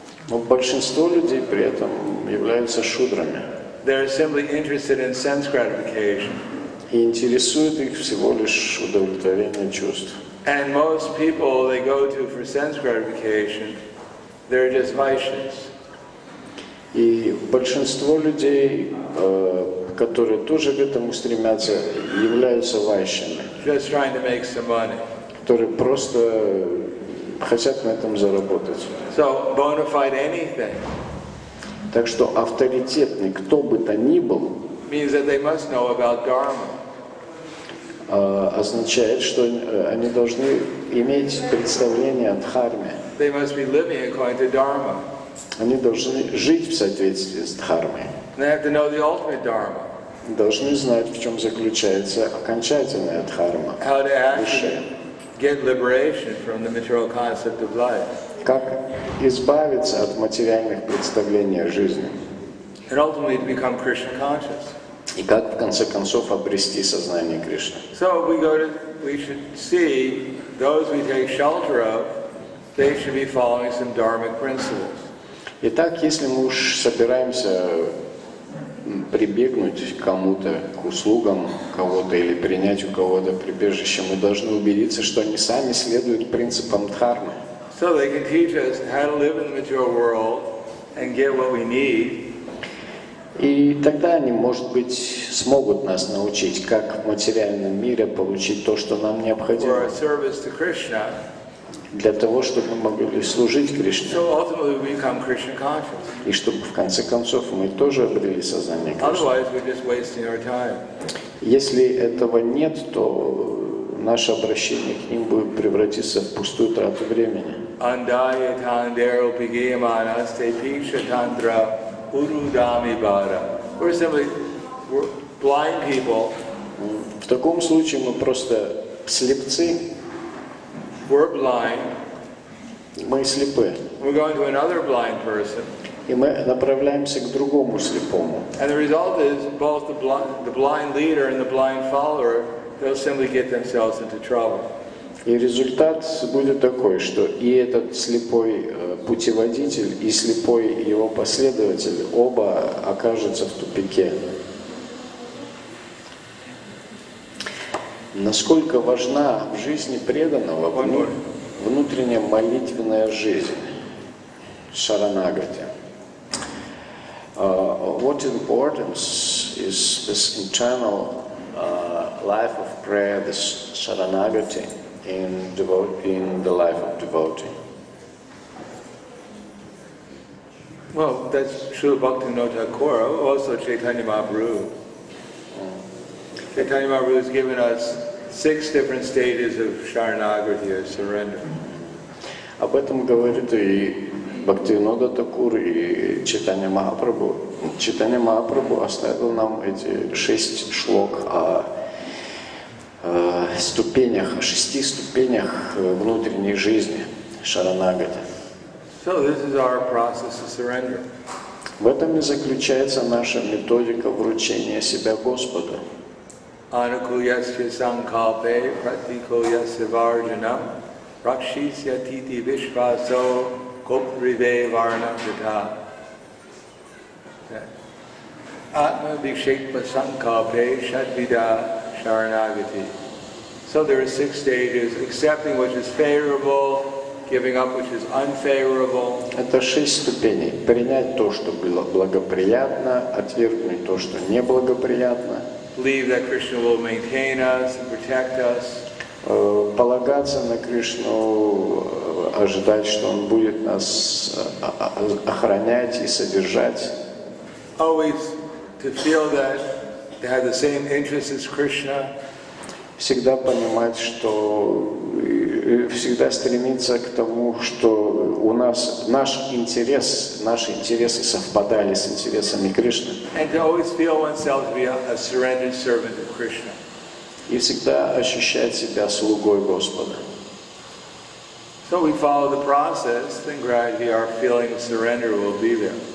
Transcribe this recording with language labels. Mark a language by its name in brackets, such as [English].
[Russian] Но большинство людей при этом являются шудрами. [English] They're simply interested in sense gratification. [Russian] И интересует их всего лишь удовлетворение чувств. [English] And most people they go to for sense gratification, they're just Vaishyas. [Russian] И большинство людей, которые тоже к этому стремятся, являются вайшями, [English] Just trying to make some money. [Russian] которые просто хотят на этом заработать. [English] So bona fide anything [Russian] Так что авторитетный, кто бы то ни был, [English] means that they must know about Dharma. [Russian] означает, что они должны иметь представление о дхарме. [English] They must be living according to Dharma. [Russian] Они должны жить в соответствии с дхармой. [English] They have to know the ultimate Dharma. [Russian] Должны знать, в чем заключается окончательная дхарма, [English] How to actually [Russian] высшая. [English] get liberation from the material concept of life. [Russian] Как избавиться от материальных представлений о жизни. [English] And ultimately to become Krishna conscious. [Russian] И как в конце концов обрести сознание Кришны. [English] So we should see those we take shelter of, they should be following some dharmic principles. [Russian] Итак, если мы уж собираемся прибегнуть к кому-то, к услугам кого-то или принять у кого-то прибежище, мы должны убедиться, что они сами следуют принципам дхармы. [English] So they can teach us how to live in the material world and get what we need. [Russian] И тогда они, может быть, смогут нас научить, как в материальном мире получить то, что нам [English] For [Russian] необходимо, [English] our service to Krishna. [Russian] для того, чтобы мы могли служить Кришне, [English] So ultimately we become Krishna conscious. [Russian] и чтобы в конце концов мы тоже обрели сознание Кришны. [English] Otherwise we're just wasting our time. [Russian] Если этого нет, то наше обращение к ним будет превратиться в пустую трату времени. [Sanskrit] Andaya tandero pigiyamanas te piksha tandra urudami bada. [English] We're blind people. [Russian] В таком случае мы просто слепцы, [English] We're blind. [Russian] мы слепы, [English] We're going to another blind person. [Russian] и мы направляемся к другому слепому. [English] And the result is both the blind leader and the blind follower, they'll simply get themselves into trouble. [Russian] И результат будет такой, что и этот слепой путеводитель, и слепой его последователь оба окажутся в тупике. Насколько важна в жизни преданного внутренняя молитвенная жизнь, шаранагати. [English] What importance is this internal life of prayer, this sharanagati in the life of devotee? Well, that's Srila Bhaktivinoda Thakur, also Chaitanya Mahaprabhu. Chaitanya Mahaprabhu has given us 6 different stages of Sharanagati, or surrender. [Russian] Об этом говорит и Бхактивинода Такур, и Чайтанья Махапрабху. Чайтанья Махапрабху оставил нам эти 6 шлок о ступенях, о 6 ступенях внутренней жизни, шаранагати. [English] So this is our process of surrender. [Russian] В этом и заключается наша методика вручения себя Господу. [Sanskrit] Anukuyasya sankalpe pratikoyasya varjanam rakshisya titi vishvaso koprive varnamrita. Atma vikshekpa sankalpe shadvida sharanagati. [English] So there are 6 stages: accepting which is favorable, giving up which is unfavorable. [Russian] Это 6 ступеней. Принять то, что было благоприятно, отвергнуть то, что неблагоприятно. [English] Believe that Krishna will maintain us and protect us. [Russian] Полагаться на Кришну, ожидать, что Он будет нас охранять и содержать. [English] Always to feel that they have the same interests as Krishna. [Russian] Всегда понимать, что всегда стремиться к тому, что у нас наши интересы совпадали с интересами Кришны. [English] And to always feel oneself to be a surrendered servant of Krishna. [Russian] И всегда ощущать себя слугой Господа. [English] So we follow the process, then gradually our feeling of surrender will be there.